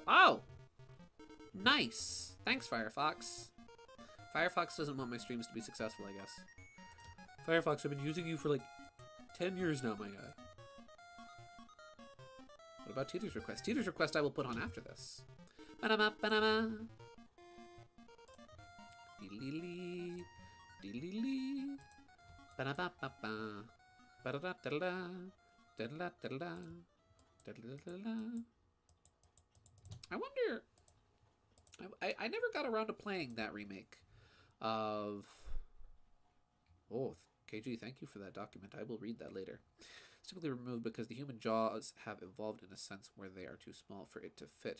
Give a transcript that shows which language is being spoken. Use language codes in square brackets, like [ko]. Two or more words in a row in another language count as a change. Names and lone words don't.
[en] Oh! Nice! Thanks, Firefox. Firefox doesn't want my streams to be successful, I guess. Firefox, I've been using you for like 10 years now, my guy. What about Teeter's request? Teeter's request I will put on after this. Ba-da-ba, ba-da-ba. Dee-lee-lee. Dee-lee-lee. Ba-da-ba-ba-ba. Ba-da-da-da-da. Da-da-da-da-da. Da-da-da-da-da. I wonder... I never got around to playing that remake of... Oh, KG, thank you for that document. I will read that later. It's typically removed because the human jaws have evolved in a sense where they are too small for it to fit.